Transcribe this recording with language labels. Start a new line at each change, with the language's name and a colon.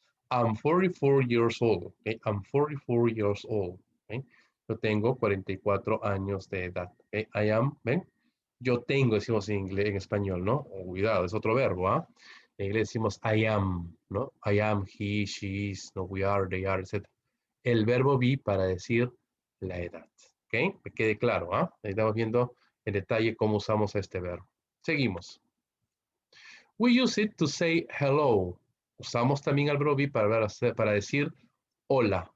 English: I'm 44 years old. Okay? I'm 44 years old. Okay?
Spanish: Yo tengo 44 años de edad. Okay?
English: I am,
Spanish: ¿ven? Yo tengo, decimos en inglés, en español, ¿no? Oh, cuidado, es otro verbo, ¿ah? En inglés decimos
English: I am,
Spanish: ¿no?
English: I am, he, she is, no, we are, they are, etc.
Spanish: El verbo be para decir la edad. ¿Ok? Me quede claro, ¿ah? Estamos viendo en detalle cómo usamos este verbo. Seguimos.
English: We use it to say hello.
Spanish: Usamos también el verbo be para decir hola.